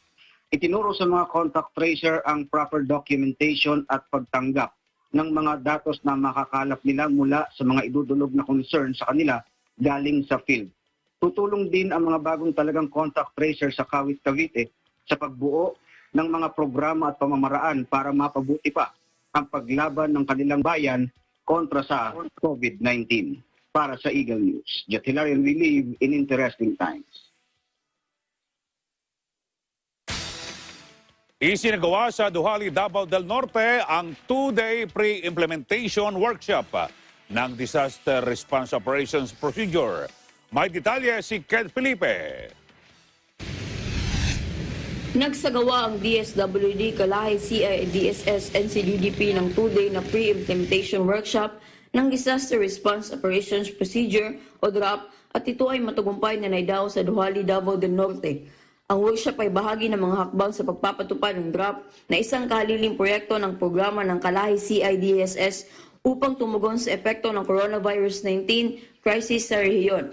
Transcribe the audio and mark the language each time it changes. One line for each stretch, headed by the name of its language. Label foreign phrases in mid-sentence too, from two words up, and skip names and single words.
Filipino: Itinuro sa mga contact tracer ang
English: proper documentation
Filipino: at pagtanggap ng mga datos na makakalap nila mula sa mga idudulog na concern sa kanila galing sa field. Tutulong din ang mga bagong talagang contact tracer sa Kawit, Cavite sa pagbuo ng mga programa at pamamaraan para mapabuti pa ang paglaban ng kanilang bayan kontra sa COVID-19. Para sa Eagle News, Jet Hilario,
English: we live in interesting times.
Filipino: Isinagawa sa Duhali, Davao del Norte ang
English: 2-day pre-implementation workshop
Filipino: ng Disaster Response Operations Procedure. May detalye si Ken Felipe. Nagsagawa ang DSWD, Kalahi, CIDSS, NCDDP ng 2-day na
English: pre-implementation workshop
Filipino: ng Disaster Response Operations Procedure o DROP at ito ay matagumpay na naidaos sa Duhali, Davao del Norte. Ang workshop ay bahagi ng mga hakbang sa pagpapatupad ng draft na isang kahaliling proyekto ng programa ng Kalahi CIDSS upang tumugon sa epekto ng
English: coronavirus 19 crisis
Filipino: sa rehiyon.